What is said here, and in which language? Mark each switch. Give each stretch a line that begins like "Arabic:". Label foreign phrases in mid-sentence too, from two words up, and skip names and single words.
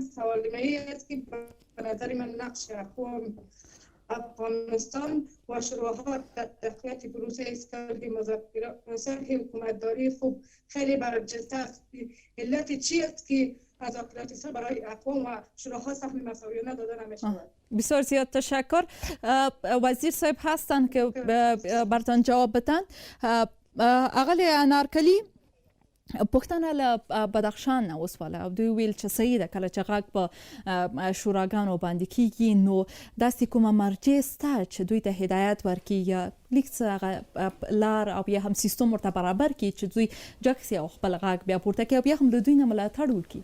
Persian: سوال من است که به نظر من نقش افغانستان و شوراها در تقویت پروسه اصلاحی مذاکرات حکومتداری خوب خیلی برجسته است. علت چی است که مذاکرات صلح برای اقوام و شوراها سهم مساویانه داده نمی‌شود؟ بسیار زیاد تشکر. وزیر صاحب هستن که برتان جواب بدن.
Pashto: اقل انارکلی پښتنه له بدخشان نه وسواله او دوی ویل چې صحیح ده کله چې غږ په شوراګانو باندې کیږي نو داسې کومه مرجع سته چې دوی ته هدایت ورکړي یا لیک څه هغه لار او یا هم سیستم ورته برابر کړي چې دوی جکسي او خپل غږ بیا پورته کړي او بیا هم له دوی نه ملاتړ وکړي.